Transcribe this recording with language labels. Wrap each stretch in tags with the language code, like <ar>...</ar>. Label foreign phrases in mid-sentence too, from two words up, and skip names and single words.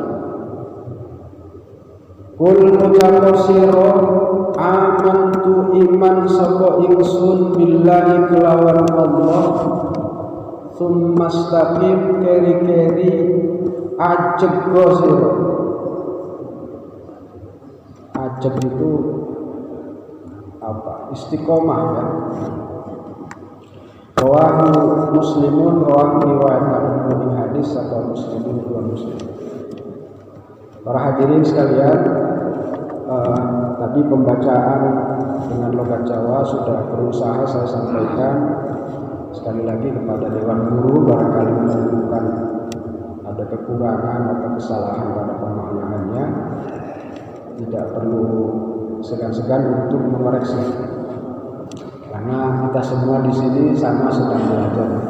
<jv>Kul ucap sira amantu iman sapa ingsun billahi kelawan Allah,</jv> <ar>tsumma istaqim</ar> <jv>keri-keri ajeg sira.</jv> <id>Ajeg itu apa? Istiqomah ya.</id> <ar>Rawahu Muslimun,</ar> <id>rawahu riwayat hadis atau Muslimun dua Muslim. Para hadirin sekalian, tadi pembacaan dengan logat Jawa sudah berusaha saya sampaikan. Sekali lagi kepada Dewan Guru, barangkali menemukan ada kekurangan atau kesalahan pada pemaknaannya, tidak perlu segan-segan untuk mengoreksi, karena kita semua di sini sama sedang belajar.</id>